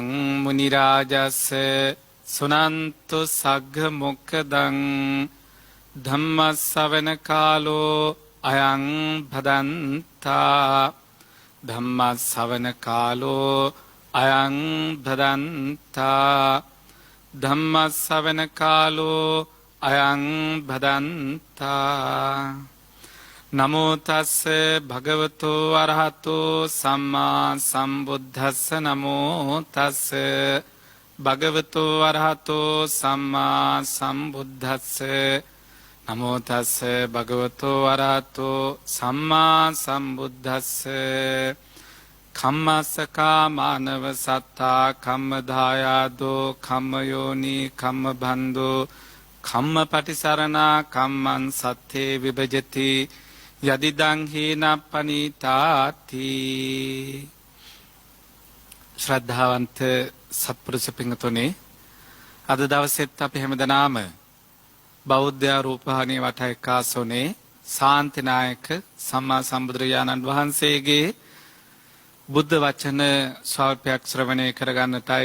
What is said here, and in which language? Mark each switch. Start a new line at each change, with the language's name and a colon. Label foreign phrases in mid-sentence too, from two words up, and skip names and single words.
Pali: මුනි රාජස්ස සුනන්තු සග්ග මොක්ඛදං ධම්ම ශ්‍රවණ කාලෝ අයං භදන්තා ධම්ම ශ්‍රවණ කාලෝ අයං භදන්තා ධම්ම ශ්‍රවණ කාලෝ අයං භදන්තා. නමෝ තස්ස භගවතු අරහතෝ සම්මා සම්බුද්දස්ස නමෝ තස්ස භගවතු අරහතෝ සම්මා සම්බුද්දස්ස නමෝ තස්ස භගවතු අරහතෝ සම්මා සම්බුද්දස්ස. කම්මස්සකා මානව සත්තා කම්මදායාදෝ කම්මයෝනි කම්මබන්දෝ කම්මපටිසරණා කම්මං සත්තේ විභජති යදිදං හීනප්පනීතාති.
Sinhala: ශ්‍රද්ධාවන්ත සත්පුරුෂ පින්තුනේ, අද දවසෙත් අපි හැමදෙනාම බෞද්ධ රූපවාහිනිය වටා එක්කාසෝනේ ශාන්තිනායක සම්මා සම්බුදුරජාණන් වහන්සේගේ බුද්ධ වචන ස්වල්පයක් ශ්‍රවණය කරගන්නටයි.